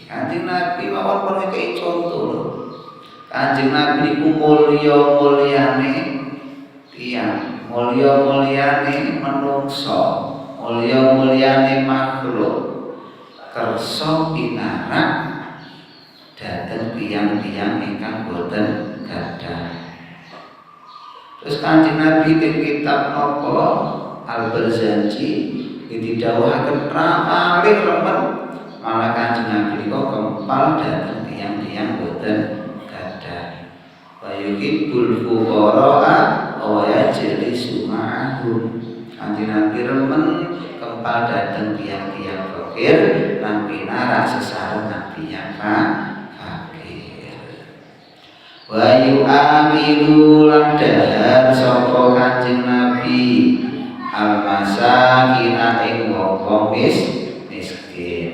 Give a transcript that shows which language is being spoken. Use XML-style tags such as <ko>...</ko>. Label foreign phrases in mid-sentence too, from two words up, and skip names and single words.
<jv>Kanjeng Nabi mawon pun ngekeki contoh lho. Kanjeng Nabi niku mulya-mulyane tiyang, mulya-mulyane manungsa, mulya-mulyane makhluk kersa pinarak dhateng tiyang-tiyang ingkang boten gadah. Terus Kanjeng Nabi ing kitab napa Al-Barzanji didhawuhaken paling remen malah Kanjeng Nabi kok kempal dhateng tiyang-tiyang boten gadah.</jv> <ar>ويحب الفقراء ويجلس معهم.</ar> <jv>Kanjeng Nabi remen kempal dhateng tiyang-tiyang fakir lan pinarak sesarengan tiyang</jv> <ar>ويعامل</ar> <jv>lan dahar sapa Kanjeng Nabi al-masakina ing wong miskin.</jv>